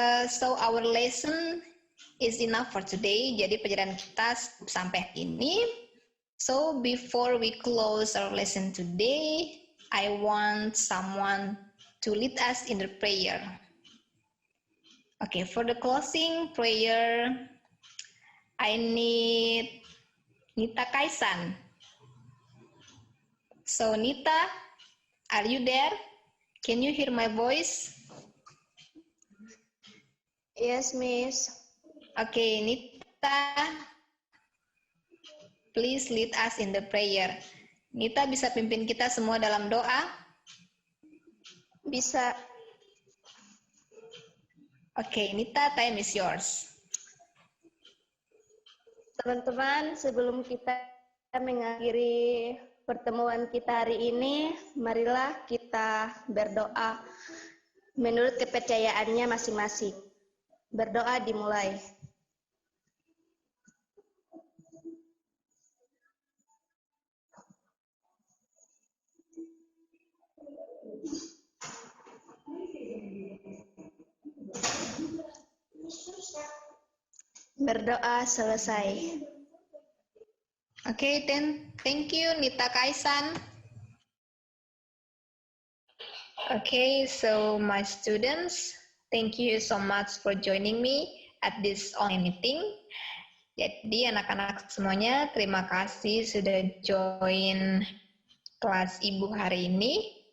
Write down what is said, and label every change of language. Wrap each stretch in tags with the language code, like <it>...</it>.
<en>So our lesson is enough for today.</en> <id>Jadi pelajaran kita sampai ini.</id> <en>So before we close our lesson today, I want someone to lead us in the prayer. Okay, for the closing prayer, I need Nita Kaisan. So Nita, are you there? Can you hear my voice? Yes, Miss. Okay, Nita, please lead us in the prayer.</en> <id>Nita bisa pimpin kita semua dalam doa? Bisa.</id> <en>Okay, Nita, time is yours.</en> <id>Teman-teman, sebelum kita mengakhiri pertemuan kita hari ini, marilah kita berdoa menurut kepercayaannya masing-masing. Berdoa dimulai. Berdoa selesai.</id> <en>Okay, then thank you, Nita Kaisan. Okay, so my students, thank you so much for joining me at this online meeting.</en> <id>Jadi anak-anak semuanya, terima kasih sudah join kelas Ibu hari ini.</id>